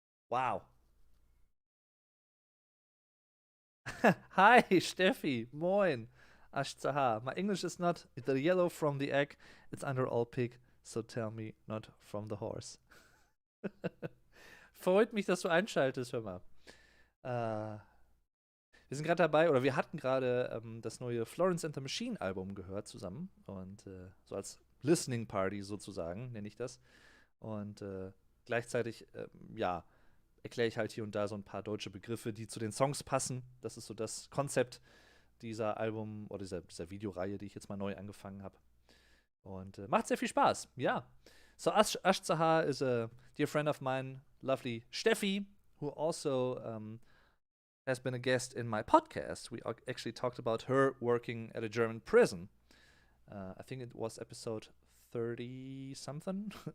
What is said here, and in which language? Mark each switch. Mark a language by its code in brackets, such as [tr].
[en] Wow. Hi, Steffi. Moin. Ashzaha. My English is not the yellow from the egg, it's under all pig, so tell me not from the horse. [de] Freut mich, dass du einschaltest, hör mal. Wir sind gerade dabei, oder wir hatten gerade das neue Florence and the Machine Album gehört zusammen. Und so als Listening Party sozusagen, nenne ich das. Und gleichzeitig, erkläre ich halt hier und da so ein paar deutsche Begriffe, die zu den Songs passen. Das ist so das Konzept dieser Album- oder dieser Videoreihe, die ich jetzt mal neu angefangen habe. Und macht sehr viel Spaß, ja. [en] So Ashzaha is a dear friend of mine, lovely Steffi, who also has been a guest in my podcast. We actually talked about her working at a German prison. I think it was episode 30-something.